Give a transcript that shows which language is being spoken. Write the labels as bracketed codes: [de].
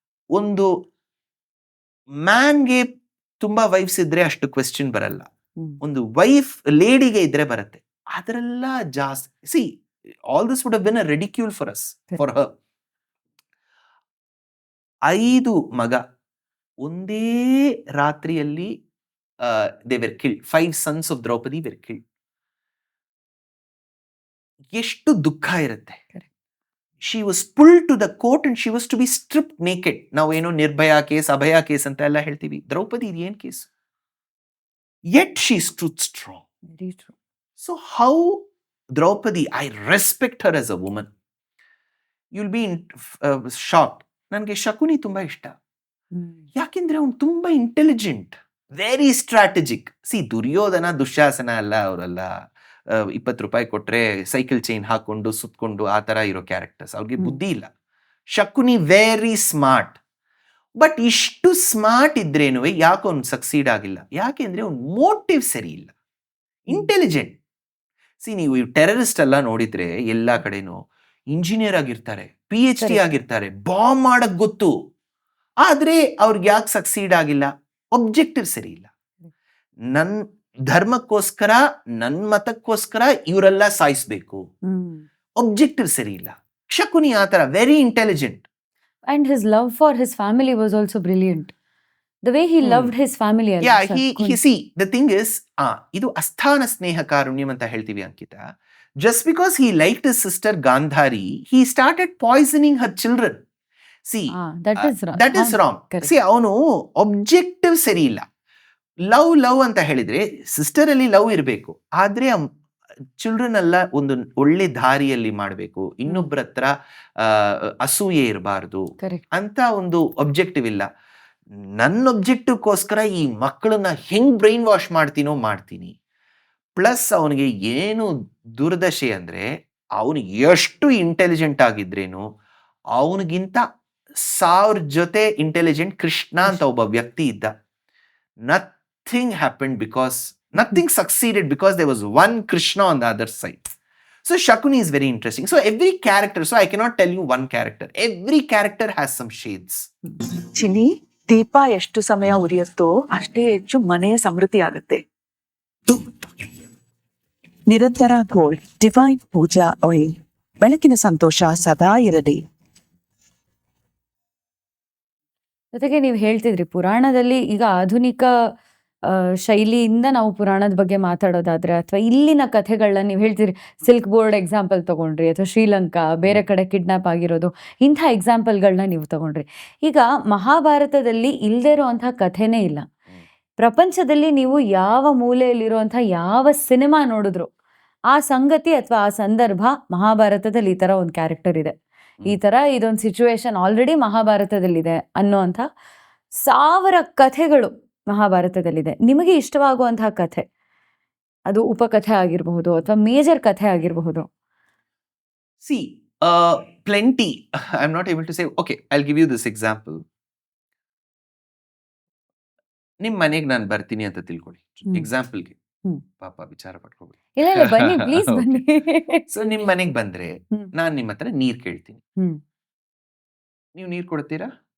[kn] ಒಂದು ಮ್ಯಾನ್ಗೆ ತುಂಬಾ ವೈಫ್ಸ್ ಇದ್ರೆ ಅಷ್ಟು ಕ್ವೆಶ್ಚನ್ ಬರಲ್ಲ, ಒಂದು ವೈಫ್ ಲೇಡಿಗೆ ಇದ್ರೆ ಬರುತ್ತೆ. ಅದರೆಲ್ಲ ಜಾಸ್ತಿ. [en] See, all this would have been a ridicule for us, for her. [kn] 5 ಮಗ ಒಂದೇ ರಾತ್ರಿಯಲ್ಲಿ [en] they were killed. 5 sons of Draupadi were killed. [kn] ಎಷ್ಟು ದುಃಖ ಇರುತ್ತೆ. [en] She was pulled to the court and she was to be stripped naked. [kn] ನಾವೇನೋ ನಿರ್ಭಯ case, ಅಭಯ case ಅಂತ ಎಲ್ಲ ಹೇಳ್ತೀವಿ. ದ್ರೌಪದಿ ಏನ್ case? [en] Yet she stood strong. Very true. So how Draupadi, I respect her as a woman. You'll be shocked. [kn] ನನಗೆ ಶಕುನಿ ತುಂಬಾ ಇಷ್ಟ. ಯಾಕೆಂದ್ರೆ ಅವ್ನು ತುಂಬಾ intelligent, very strategic. C, Duryodhana Dushasana ಅಲ್ಲ, ಅವರೆಲ್ಲ 20 ರೂಪಾಯಿ ಕೊಟ್ರೆ ಸೈಕಲ್ ಚೈನ್ ಹಾಕೊಂಡು ಸುತ್ಕೊಂಡು ಆ ತರ ಇರೋ ಕ್ಯಾರೆಕ್ಟರ್ಸ್. ಅವ್ರಿಗೆ ಬುದ್ಧಿ ಇಲ್ಲ. Shakuni very smart. ಬಟ್ ಇಷ್ಟು ಸ್ಮಾರ್ಟ್ ಇದ್ರೇನು ಯಾಕೆ ಅವ್ನು ಸಕ್ಸೀಡ್ ಆಗಿಲ್ಲ? ಯಾಕೆಂದ್ರೆ ಅವ್ನ ಮೋಟಿವ್ ಸರಿ ಇಲ್ಲ. ಇಂಟೆಲಿಜೆಂಟ್. ಸಿ, ನೀವು ಟೆರರಿಸ್ಟ್ ಎಲ್ಲ ನೋಡಿದ್ರೆ ಎಲ್ಲಾ ಕಡೆನೂ ಇಂಜಿನಿಯರ್ ಆಗಿರ್ತಾರೆ, PhD ಆಗಿರ್ತಾರೆ, ಬಾಂಬ್ ಮಾಡಕ್ ಗೊತ್ತು. ಆದ್ರೆ ಅವ್ರಿಗೆ ಯಾಕೆ ಸಕ್ಸೀಡ್ ಆಗಿಲ್ಲ? ಒಬ್ಜೆಕ್ಟಿವ್ ಸರಿ ಇಲ್ಲ. ನನ್ ಧರ್ಮಕ್ಕೋಸ್ಕರ, ನನ್ ಮತಕ್ಕೋಸ್ಕರ ಇವರೆಲ್ಲ ಸಾಯಿಸ್ಬೇಕು, ಒಬ್ಜೆಕ್ಟಿವ್ ಸರಿ ಇಲ್ಲ. ಶಕುನಿ ಆತರ very intelligent. [en] And his love for his family was also brilliant. The way he loved his family. he see, the thing is, [kn] ಇದು ಅಸ್ಥಾನ ಸ್ನೇಹ ಕಾರುಣ್ಯಂ ಅಂತ ಹೇಳ್ತೀವಿ ಅಂಕಿತ. [en] Just because he liked his sister Gandhari, he started poisoning her children. See, that is wrong. [kn] See, ಅವನು objective ಸರಿ ಇಲ್ಲ. Love ಅಂತ ಹೇಳಿದ್ರೆ sister ಅಲ್ಲಿ love ಇರಬೇಕು, ಆದ್ರೆ ಚಿಲ್ಡ್ರನ್ ಎಲ್ಲ ಒಂದು ಒಳ್ಳೆ ದಾರಿಯಲ್ಲಿ ಮಾಡಬೇಕು, ಇನ್ನೊಬ್ಬರ ಹತ್ರ ಅಸೂಯೆ ಇರಬಾರ್ದು ಅಂತ ಒಂದು ಒಬ್ಜೆಕ್ಟಿವ್ ಇಲ್ಲ. ನನ್ನ ಒಬ್ಜೆಕ್ಟಿವ್ಗೋಸ್ಕರ ಈ ಮಕ್ಕಳನ್ನ ಹೆಂಗ್ ಬ್ರೈನ್ ವಾಶ್ ಮಾಡ್ತೀನಿ. ಪ್ಲಸ್ ಅವನಿಗೆ ಏನು ದುರ್ದಶೆ ಅಂದ್ರೆ, ಅವನು ಎಷ್ಟು ಇಂಟೆಲಿಜೆಂಟ್ ಆಗಿದ್ರೇನು ಅವನಿಗಿಂತ 1000 ಜೊತೆ ಇಂಟೆಲಿಜೆಂಟ್ ಕೃಷ್ಣ ಅಂತ ಒಬ್ಬ ವ್ಯಕ್ತಿ ಇದ್ದ. [en] Nothing happened because nothing succeeded because there was one Krishna on the other side. So Shakuni is very interesting. So every character, so I cannot tell you one character. Every character has some shades. [kn] Chini, ದೀಪ ಎಷ್ಟು ಸಮಯ ಉರಿಯುತ್ತೋ ಅಷ್ಟೇ ಹೆಚ್ಚು ಮನೆಯ ಸಮೃದ್ಧಿ ಆಗುತ್ತೆ. ನಿರಂತರ gold divine ಪೂಜಾ oil, ಬೆಳಕಿನ ಸಂತೋಷ ಸದಾ ಇರಲಿ. ಜೊತೆಗೆ ನೀವು ಹೇಳ್ತಿದ್ರಿ ಪುರಾಣದಲ್ಲಿ, ಈಗ ಆಧುನಿಕ ಶೈಲಿಯಿಂದ ನಾವು ಪುರಾಣದ ಬಗ್ಗೆ ಮಾತಾಡೋದಾದ್ರೆ, ಅಥವಾ ಇಲ್ಲಿನ ಕಥೆಗಳನ್ನ ನೀವು ಹೇಳ್ತೀರಿ, ಸಿಲ್ಕ್ ಬೋರ್ಡ್ ಎಕ್ಸಾಂಪಲ್ ತಗೊಂಡ್ರಿ, ಅಥವಾ ಶ್ರೀಲಂಕಾ, ಬೇರೆ ಕಡೆ ಕಿಡ್ನಾಪ್ ಆಗಿರೋದು, ಇಂಥ ಎಕ್ಸಾಂಪಲ್ಗಳನ್ನ ನೀವು ತಗೊಂಡ್ರಿ. ಈಗ ಮಹಾಭಾರತದಲ್ಲಿ ಇಲ್ಲದೆ ಇರೋವಂಥ ಕಥೆನೇ ಇಲ್ಲ. ಪ್ರಪಂಚದಲ್ಲಿ ನೀವು ಯಾವ ಮೂಲೆಯಲ್ಲಿರುವಂಥ ಯಾವ ಸಿನಿಮಾ ನೋಡಿದ್ರು ಆ ಸಂಗತಿ ಅಥವಾ ಆ ಸಂದರ್ಭ ಮಹಾಭಾರತದಲ್ಲಿ ಈ ಥರ ಒಂದು ಕ್ಯಾರೆಕ್ಟರ್ ಇದೆ, ಈ ಥರ ಇದೊಂದು ಸಿಚುವೇಶನ್ ಆಲ್ರೆಡಿ ಮಹಾಭಾರತದಲ್ಲಿದೆ ಅನ್ನೋವಂಥ 1000 ಕಥೆಗಳು ಮಹಾಭಾರತದಲ್ಲಿದೆ. ನಿಮಗೆ ಇಷ್ಟವಾಗುವಂತಹ ಕಥೆ, ಅದು ಉಪಕಥೆ ಆಗಿರಬಹುದು ಅಥವಾ ಮೇಜರ್ ಕಥೆ ಆಗಿರಬಹುದು. [en] See, plenty. I'm not able to say, okay, I'll give you this example. [kn] ನಿಮ್ ಮನೆಗೆ ನಾನು ಬರ್ತೀನಿ ಅಂತ ತಿಳ್ಕೊಳ್ಳಿ, ಎಕ್ಸಾಂಪಲ್ಗೆ. ಪಾಪ ವಿಚಾರ ಪಡ್ಕೋಬೇಡಿ. ಇಲ್ಲ, ಬನ್ನಿ ಪ್ಲೀಸ್ ಬನ್ನಿ. ಸೊ ನಿಮ್ ಮನೆಗೆ ಬಂದ್ರೆ ನಾನ್ ನಿಮ್ಮ ಹತ್ರ ನೀರ್ ಕೇಳ್ತೀನಿ, ನೀವು ನೀರ್ ಕೊಡ್ತೀರಾ?